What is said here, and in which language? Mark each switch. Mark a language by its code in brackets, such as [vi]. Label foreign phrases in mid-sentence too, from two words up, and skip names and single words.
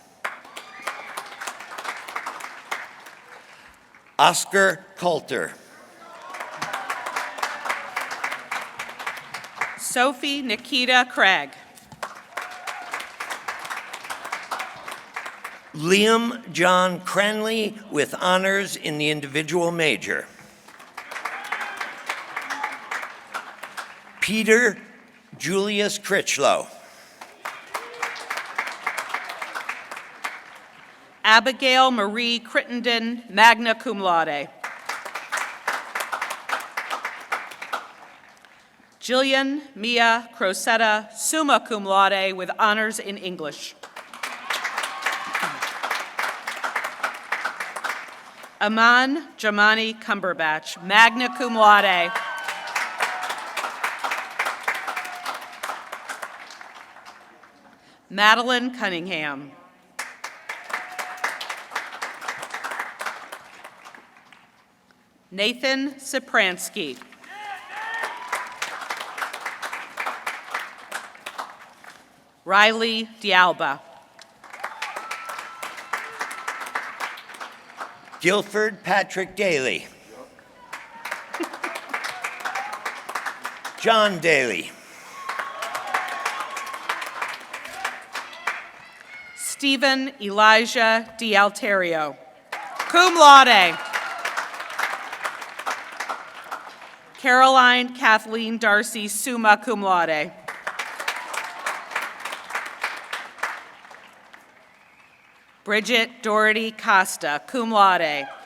[en] Oscar Coulter. Sophie Nikita Craig. Liam John Cranley, with honors in the individual major. Peter Julius Critchlow. Abigail Marie Crittenden, [la] magna cum laude. [en] Jillian Mia Crosetta, [la] summa cum laude, [en] with honors in English. Aman Jamani Cumberbatch, [la] magna cum laude. [en] Madeline Cunningham. Nathan Sopransky. Riley Dialba. Guilford Patrick Daly. John Daly. Stephen Elijah D'Alterio, [la] cum laude. [en] Caroline Kathleen Darcy, [la] summa cum laude. [en] Bridget Doherty Costa, [la] cum laude.